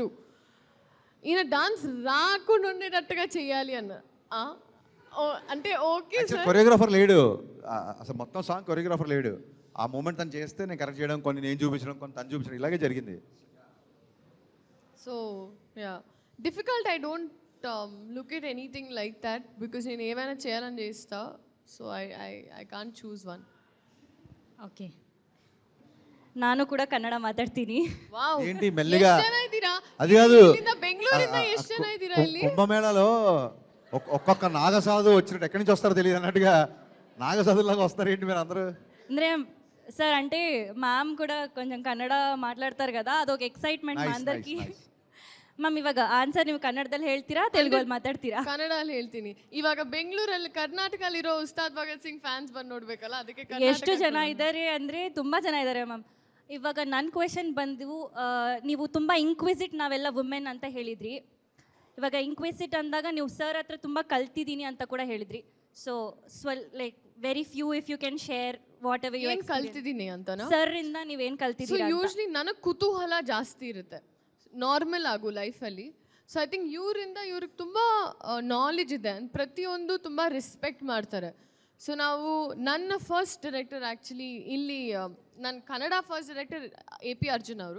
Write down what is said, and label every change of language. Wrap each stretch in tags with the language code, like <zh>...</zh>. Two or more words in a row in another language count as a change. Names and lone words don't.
<te>ఈయన డాన్స్ రాకుండా ఉండేటట్టుగా చేయాలి అన్న. అంటే ఓకే సార్, కొరియోగ్రాఫర్ లేడు అసలు, మొత్తం సాంగ్ కొరియోగ్రాఫర్ లేడు. ఆ మూమెంట్ తను చేస్తే నేను కరెక్ట్ చేయడం, కొన్ని నేను చూపించడం, కొన్ని తను చూపించడం, ఇలాగే జరిగింది.</te> <en>So ya, difficult I don't look at anything like that, because</en> <te>నేను ఏమైనా చేయాలని చేస్తా.</te> <en>సో I can't choose one.</en> <kn>ಓಕೆ, ನಾನು ಕೂಡ ಕನ್ನಡ ಮಾತಾಡ್ತೀನಿ. ವಾವ್,</kn> <te>ఏంటి మెల్లిగా?</te> <kn>ಎಷ್ಟು ಜನ ಇದ್ದೀರಾ?</kn> <te>అది కాదు,</te> <kn>ಇಲ್ಲಿಂದ ಬೆಂಗಳೂರಿಂದ ಎಷ್ಟು ಜನ ಇದ್ದೀರಾ ಇಲ್ಲಿ?</kn> <te>కుంభమేళలో ఒక్కొక్క నాగసాధు వచ్చినట్టు ఎక్కడి నుంచి వస్తారో తెలియదు అన్నట్టుగా నాగసాధులాగా వస్తారు ఏంటి మీరు అందరూ? ಅಂದರೆ సార్ అంటే మ్యామ్ కూడా కొంచెం కನ್ನಡ మాట్లాಡ್ತಾರೆ కదా</te> <kn>ಅದೊಂದು ಎಕ್ಸೈಟ್ಮೆಂಟ್</kn> <en>Nice,</en> <te>అందరికి</te> <en>nice, nice.</en> <kn>ಮ್ಯಾಮ್ ಇವಾಗ ಆನ್ಸರ್ ನೀವು ಕನ್ನಡದಲ್ಲಿ ಹೇಳ್ತೀರಾ ತೆಲುಗಲ್ಲಿ ಮಾತಾಡ್ತೀರಾ ಕನ್ನಡಲ್ಲಿ ಹೇಳ್ತೀನಿ. ಇವಾಗ ಬೆಂಗಳೂರಲ್ಲಿ ಕರ್ನಾಟಕದಲ್ಲಿರೋ ಉಸ್ತಾದ್ ಭಗತ್ ಸಿಂಗ್ ಫ್ಯಾನ್ಸ್ ಬಂದು ನೋಡ್ಬೇಕಲ್ಲ, ಅದಕ್ಕೆ ಎಷ್ಟು ಜನ ಇದ್ದಾರೆ ಅಂದರೆ ತುಂಬ ಜನ ಇದ್ದಾರೆ ಮ್ಯಾಮ್. ಇವಾಗ ನನ್ನ ಕ್ವೆಶನ್ ಬಂದು ನೀವು ತುಂಬ ಇಂಕ್ವಿಸಿಟ್ ನಾವೆಲ್ಲ ವುಮೆನ್ ಅಂತ ಹೇಳಿದ್ರಿ. ಇವಾಗ ಇಂಕ್ವಿಸಿಟ್ ಅಂದಾಗ ನೀವು ಸರ್ ಹತ್ರ ತುಂಬ ಕಲ್ತಿದ್ದೀನಿ ಅಂತ ಕೂಡ ಹೇಳಿದ್ರಿ.</kn> <en>So like very few if you can share whatever you</en> <kn>ಕಲ್ತಿದ್ದೀನಿ ಅಂತನಾ? ಸರ್ ಇಂದ ನೀವೇನು ಕಲ್ತಿದ್ದೀರಾ? ಯೂಶ್ವಲಿ ನನಗೆ ಕುತೂಹಲ ಜಾಸ್ತಿ ಇರುತ್ತೆ ನಾರ್ಮಲ್ ಆಗು ಲೈಫಲ್ಲಿ.</kn> <en>so I think</en> <kn>ಇವ್ರಿಗೆ ತುಂಬ ನಾಲೆಜ್ ಇದೆ, ಪ್ರತಿಯೊಂದು ತುಂಬ ರೆಸ್ಪೆಕ್ಟ್ ಮಾಡ್ತಾರೆ. ಸೊ ನಾವು ನನ್ನ</kn> <en>first director</en> <kn>ಆ್ಯಕ್ಚುಲಿ ಇಲ್ಲಿ ನನ್ನ ಕನ್ನಡ</kn> <en>first director</en> <kn>AP ಅರ್ಜುನ್ ಅವರು.</kn>